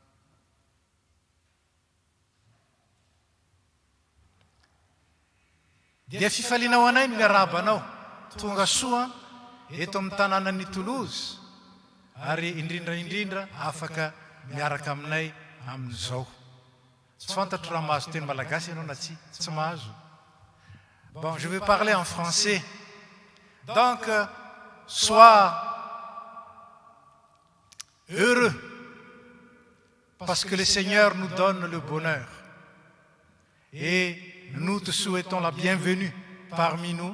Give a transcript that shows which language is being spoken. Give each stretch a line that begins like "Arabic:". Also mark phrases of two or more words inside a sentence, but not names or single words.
Malagasy: Dia fifalianao anay ny miarabanao tonga soa eto amin'ny tanànan'ny Toulouse, ary indrindra afaka miaraka aminay amin'izao. Tsy fantatro raha mahazo teny malagasy ianao na tsy mahazo.
French: Bon, je vais parler en français. Donc, sois heureux parce que le Seigneur nous donne le bonheur. Et nous te souhaitons la bienvenue parmi nous.